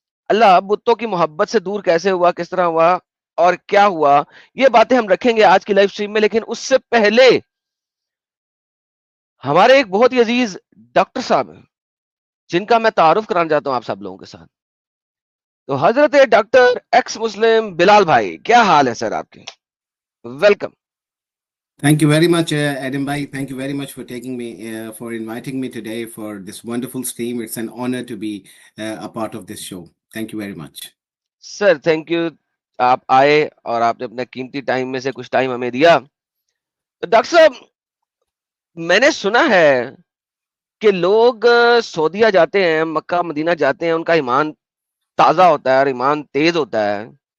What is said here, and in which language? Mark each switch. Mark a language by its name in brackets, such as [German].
[Hindi] अल्लाह बुतों की मोहब्बत से दूर कैसे हुआ, किस तरह हुआ और क्या हुआ, ये बातें हम रखेंगे आज की लाइव स्ट्रीम में. लेकिन उससे पहले हमारे एक बहुत ही अजीज डॉक्टर साहब हैं जिनका मैं तारुफ कराना चाहता हूं आप सब लोगों के साथ. तो हजरत डॉक्टर एक्स मुस्लिम बिलाल भाई, क्या हाल है सर आपके? [English] Welcome. Thank you very much, Adam Bhai. Thank you very much for taking me, for inviting me today for this wonderful stream. It's an honor to be a part of this show. Thank you very much. [Hindi] Sir thank you, आप आए और आपने अपना कीमती time में से कुछ time हमें दिया. तो डॉक्टर साहब, मैंने सुना है कि लोग सऊदीया जाते हैं, मक्का मदीना जाते हैं, उनका ईमान ताजा होता है और ईमान तेज होता है.